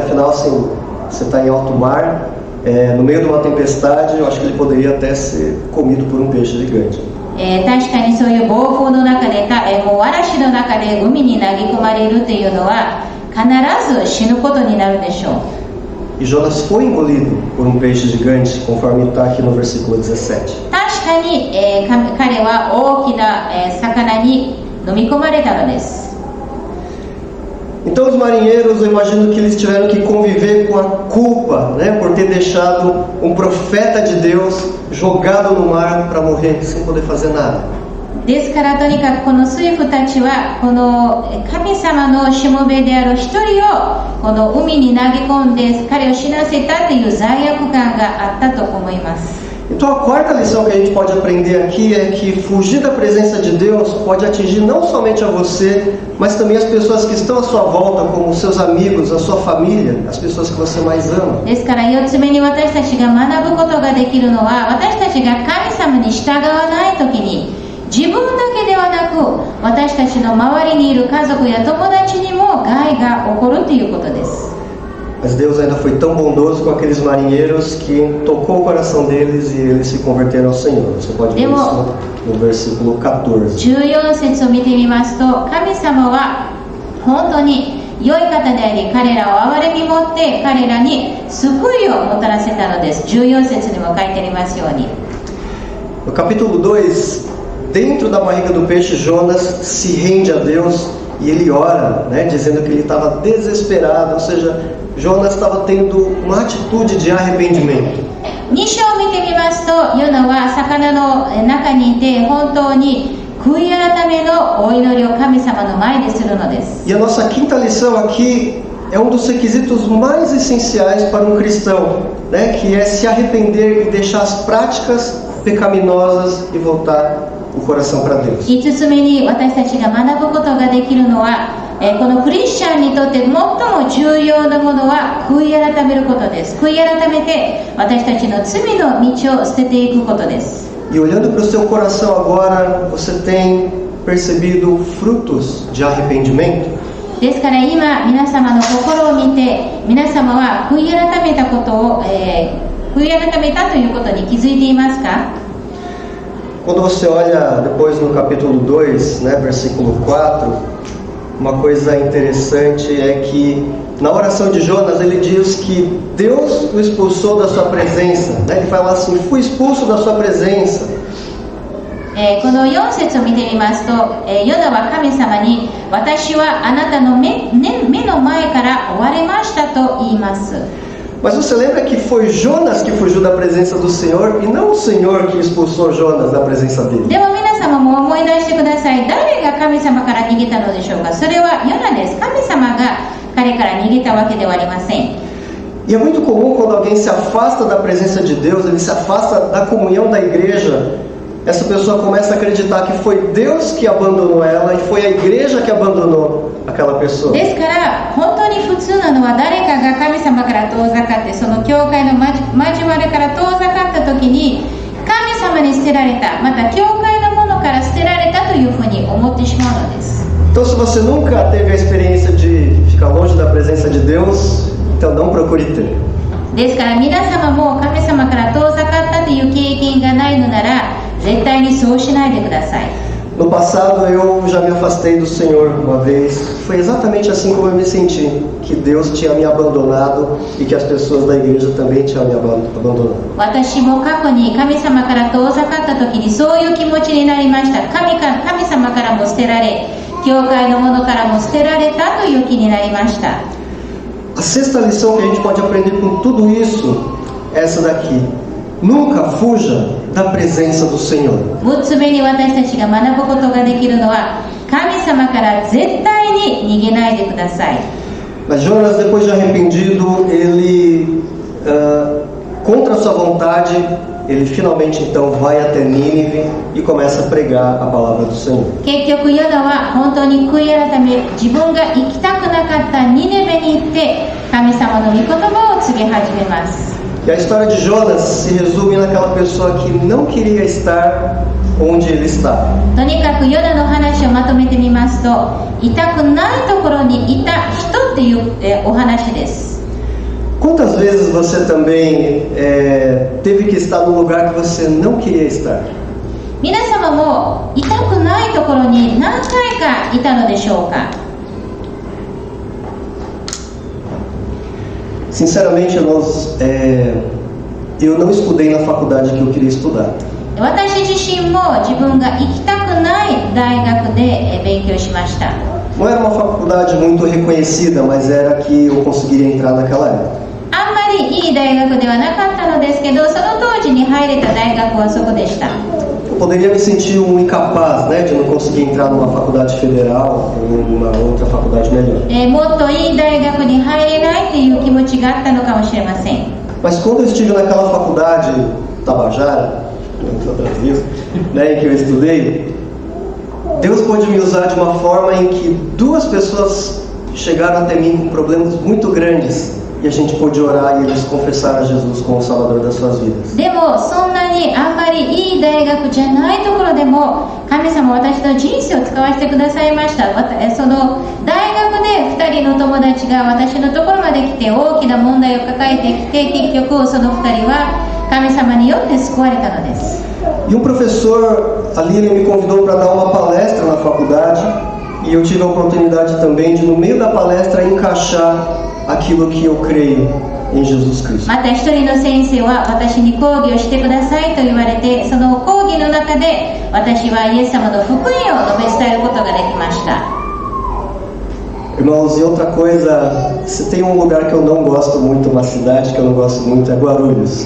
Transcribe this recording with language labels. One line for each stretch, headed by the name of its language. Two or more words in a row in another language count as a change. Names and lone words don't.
Portuguese: Afinal, assim, você está em alto mar, no meio de uma tempestade, eu acho que ele poderia até ser comido por um peixe gigante.
Japanese: 確かにそういう暴風の中で、もう嵐の中で海に投げ込まれるというのは必ず死ぬことになるでしょう。
Portuguese: E Jonas foi engolido por um peixe gigante, conforme está aqui no versículo 17.
Japanese: 確かに、彼は大きな、魚に飲み込まれたのです。
Portuguese: Então os marinheiros, eu imagino que eles tiveram que conviver com a culpa, né, por ter deixado um profeta de Deus jogado no mar para morrer sem poder fazer nada.
Japanese: ですからとにかくこの水夫たちはこの神様のしもべである一人をこの海に投げ込んで彼を死なせたという罪悪感があったと思います。
Portuguese: Então a quarta lição que a gente pode aprender aqui é que fugir da presença de Deus pode atingir não somente a você, mas também as pessoas que estão à sua volta, como os seus amigos, a sua família, as pessoas que você mais ama.
Japanese: ですから4つ目に私たちが学ぶことができるのは、私たちが神様に従わないときに自分だけではなく私たちの周りにいる家族や友達にも害が起こるということです。
Portuguese: A Mas Deus ainda foi tão bondoso com aqueles marinheiros que tocou o coração deles e eles se converteram ao Senhor. Você pode ver isso no versículo 14.
Japanese: 14 節を見てみますと、神様は本当に良い方であり、彼らを憐れみ持って彼らに救いをもたらせたのです。14節にも書いてありますように。
Portuguese: No capítulo 2, dentro da barriga do peixe, Jonas se rende a Deus e ele ora, né, dizendo que ele estava desesperado, ou seja, Jonas estava tendo uma atitude de arrependimento.
Japanese: 2 章を見てみますと、ヨナは魚の中にいて本当に悔い改めのお祈りを神様の前でするのです。
Portuguese: E a nossa quinta lição aqui é um dos requisitos mais essenciais para um cristão, né, que é se arrepender e deixar as práticas pecaminosas e voltar o coração para Deus.
Japanese: 5 つ目に私たちが学ぶことができるのは、このクリスチャンにとって最も重要なものは悔い改めることです。悔い改めて私たちの罪の道を捨てていくことです。
Portuguese: E olhando para o seu coração agora, você tem percebido frutos de arrependimento?
Japanese: ですから今皆様の心を見て、皆様は悔い改めたことを、悔い改めたということに気づいていますか？
Portuguese: Quando você olha depois no capítulo 2, né, versículo 4, uma coisa interessante é que na oração de Jonas ele diz que Deus o expulsou da sua presença, né? Ele fala assim, fui expulso da sua presença.
Japanese: この4節を見てみますと、ヨナは神様に私はあなたの目の前から追われましたと言います。
Portuguese: Mas você lembra que foi Jonas que fugiu da presença do Senhor e não o Senhor que expulsou Jonas da presença dele?
Japanese: でも皆様も思い出してください。誰が神様から逃げたのでしょうか？それはヨナです。神様が彼から逃げたわけではありません。
Portuguese: E é muito comum quando alguém se afasta da presença de Deus, ele se afasta da comunhão da igreja, essa pessoa começa a acreditar que foi Deus que abandonou ela e foi a igreja que abandonou aquela pessoa.
Japanese: ですから本当に普通なのは誰かが神様から遠ざかって、その教会の交わりから遠ざかった時に神様に捨てられた、また教会のものから捨てられたというふうに思ってしまうのです。
Portuguese: Então, se você nunca teve a experiência de ficar longe da presença de Deus, então não procure ter. ですから皆様も神様から遠ざかったという経験がないのなら絶対にそうしないでください。 No passado eu já me afastei do Senhor uma vez. Foi exatamente assim como eu me senti, que Deus tinha me abandonado e que as pessoas da igreja também tinham me abandonado.
Japanese: 私も過去に神様から遠ざかった時にそういう気持ちになりました。神様からも捨てられ、教会のものからも捨てられたという気になりました。
Portuguese: A sexta lição que a gente pode aprender com tudo isso é essa daqui. Nunca fuja da presença do Senhor.
Japanese: 6 つ目に私たちが学ぶことができるのは、神様から絶対に逃げないでください。
Portuguese: Mas Jonas, depois de arrependido, ele, contra a sua vontade, ele finalmente então vai até Nínive e começa a pregar a palavra do Senhor.
Japanese: 結局ヨナは本当に悔い改め、自分が行きたくなかったニネベに行って神様の御言葉を告げ始めます。
Portuguese: E a história de Jonas se resume naquela pessoa que não queria estar onde ele estava.
Japanese: とにかくヨナの話をまとめてみますと、いたくないところにいた人っていう、お話です。
Portuguese: Quantas vezes você também teve que estar num lugar que você não queria estar?
Japanese: 皆様もいたくないところに何回かいたのでしょうか？
Portuguese: Sinceramente, eu não estudei na faculdade que eu queria estudar.
Japanese: 私自身も自分が行きたくない大学で勉強しました。
Portuguese: Não era uma faculdade muito reconhecida, mas era que eu conseguiria entrar naquela época.
Japanese: あんまりいい大学ではなかったのですけど、その当時に入れた大学はそこでした。
Portuguese: Eu poderia me sentir um incapaz, né, de não conseguir entrar numa faculdade federal ou numa outra faculdade melhor.
Japanese: もっといい大学に入れないという気持ちがあったのかもしれません。
Portuguese: Mas quando eu estive naquela faculdade Tabajara, né, em que eu estudei, Deus pôde me usar de uma forma em que duas pessoas chegaram até mim com problemas muito grandes e a gente pôde orar e eles confessaram a Jesus como o Salvador das suas vidas.
Japanese: でもそんなにあんまりいい大学じゃないところでも神様は私の人生を使わせてくださいました。その大学で2人の友達が私のところまで来て大きな問題を抱えてきて、結局その2人は神様によって救われたのです。
Portuguese: E um professor ali, ele me convidou para dar uma palestra na faculdade e eu tive a oportunidade também de, no meio da palestra, encaixar aquilo que eu creio em Jesus Cristo.
Japanese: また一人の先生は私に講義をしてくださいと言われて、その講義の中で私はイエス様の福音を述べ伝えることができました。
Portuguese: Irmãos, e outra coisa, se tem um lugar que eu não gosto muito, uma cidade que eu não gosto muito, é Guarulhos.